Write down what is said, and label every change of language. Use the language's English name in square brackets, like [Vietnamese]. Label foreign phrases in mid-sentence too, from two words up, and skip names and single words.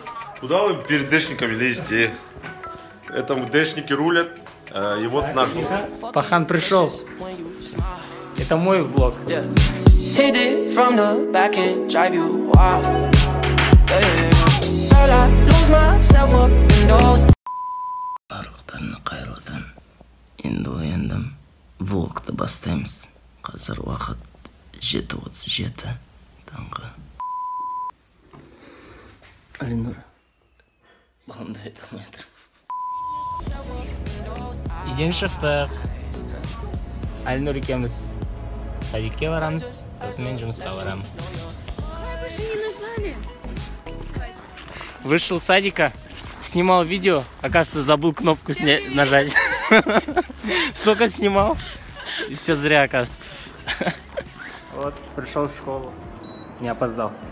[Russian] Куда вы перед дэшниками лезете? Это дэшники рулят, и вот наш влог. Пахан пришел. Это мой влог. [Kazakh] Барлықтарына қайырлы таң. Енді ояндым. Влогты бастаймыз. Қазір уақыт 7:37 таңғы. Алинур, балымды айта алмай жатыр. Үйден шықтық. Алинур екеуміз садикке барамыз, сосын мен жұмысқа барамын. [Russian] Вышел с садика, снимал видео, оказывается, забыл кнопку нажать. Столько снимал, и все зря, оказывается. Вот, пришел в школу, не опоздал.